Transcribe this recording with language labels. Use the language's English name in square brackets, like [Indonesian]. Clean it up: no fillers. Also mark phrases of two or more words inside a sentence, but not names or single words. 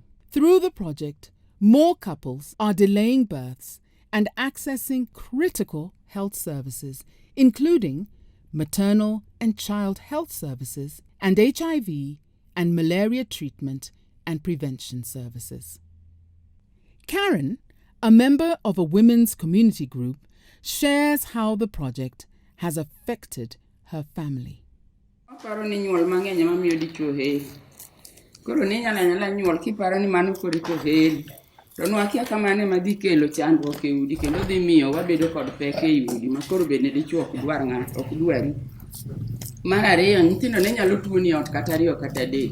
[English] Through the project, more couples are delaying births and accessing critical health services, including maternal and child health services and HIV and malaria treatment and prevention services. Karen, a member of a women's community group, shares how the project has affected her family. [Luo (Kenya and Tanzania)] Koro ni nyala nyuol kiparo ni mano kodi to heri. To nwakia kamane madhi kelo chandruok e udi kendo dhi miyo wabedo kod pek e udi makoro bende dichuo ok dwar ng'ato ok dwari. Mar ariyo, nyithindo ne nyalo tuoni ot kata ariyo kata adek.